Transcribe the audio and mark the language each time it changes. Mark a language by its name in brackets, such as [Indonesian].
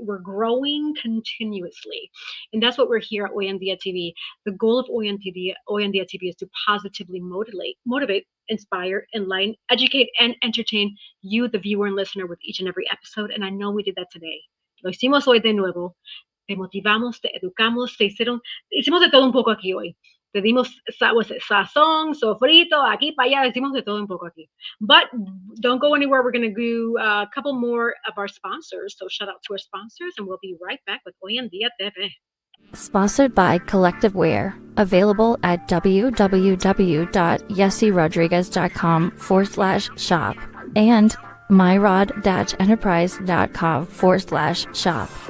[English] We're growing continuously, and that's what we're here at Hoy En Día TV. The goal of Hoy En Día TV is to positively motivate, inspire, enlighten, educate, and entertain you, the viewer and listener, with each and every episode. And I know we did that today. [Spanish] Lo hicimos hoy de nuevo. Te motivamos, te educamos, hicimos de todo un poco aquí hoy. Te dimos sazón, sofrito, aquí para allá, hicimos de todo un poco aquí. [English] But don't go anywhere. We're going to do a couple more of our sponsors. So shout out to our sponsors, and we'll be right back with Hoy En Día TV. Sponsored by Collective Wear, available at www.yessirodriguez.com/shop and myrod-enterprise.com/shop.